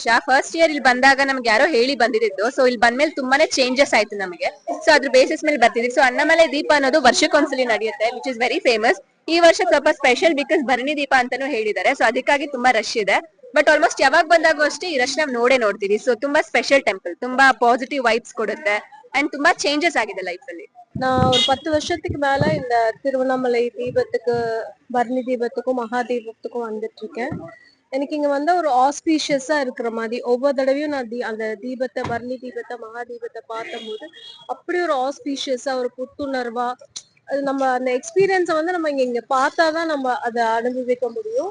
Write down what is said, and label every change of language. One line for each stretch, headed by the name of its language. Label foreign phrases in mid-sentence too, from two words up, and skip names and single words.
English: first year
Kannada: ಇಲ್ಲಿ ಬಂದಾಗ ನಮ್ಗೆ ಯಾರೋ ಹೇಳಿ ಬಂದಿದ್ದು. ಸೊ ಇಲ್ಲಿ ಬಂದ್ಮೇಲೆ ತುಂಬಾನೇ ಚೇಂಜಸ್ ಆಯ್ತು ನಮಗೆ. ಸೊ ಅದ್ರ ಬೇಸಿಸ್ ಮೇಲೆ ಬರ್ತಿದ್ವಿ. ಸೊ ಅಣ್ಣಮಲೆ ದೀಪ ಅನ್ನೋದು ವರ್ಷಕ್ಕೊಂದ್ಸಲಿ ನಡೆಯುತ್ತೆ,
English: which is very famous.
Kannada: ಈ ವರ್ಷ ಸ್ವಲ್ಪ
English: special because
Kannada: ಭರಣಿ ದೀಪ ಅಂತಾನು ಹೇಳಿದ್ದಾರೆ. ಸೊ ಅದಕ್ಕಾಗಿ ತುಂಬಾ ರಶ್ ಇದೆ.
English: but almost
Kannada: ಯಾವಾಗ ಬಂದಾಗೂ ಅಷ್ಟೇ ಈ ರಶ್ ನಾವ್ ನೋಡ್ತೀವಿ. ಸೊ ತುಂಬಾ
English: special temple,
Kannada: ತುಂಬಾ
English: positive vibes
Kannada: கொடுತ್ತೆ ಅಂಡ್ ತುಂಬಾ ಚೇಂಜಸ್ ಆಗಿದೆ ಲೈಫ್ ಅಲ್ಲಿ.
Tamil: நான் ஒரு 10 வருஷத்துக்கு மேல இந்த திருவண்ணாமலை தீபத்துக்கு, பரணி தீபத்துக்கும் மகா தீபத்துக்கும் வந்துட்டு இருக்கேன். எனக்கு இங்க வந்து ஒரு ஆஸ்பீஷியஸா இருக்கிற மாதிரி ஒவ்வொரு தடவையும் நான் அந்த தீபத்தை, பரணி தீபத்தை, மகா தீபத்தை பார்க்கும்போது அப்படி ஒரு ஆஸ்பீஷியஸா, ஒரு புத்துணர்வா, அது நம்ம அந்த எக்ஸ்பீரியன்ஸை வந்து நம்ம இங்க பார்த்தாதான் நம்ம அதை அனுபவிக்க முடியும்.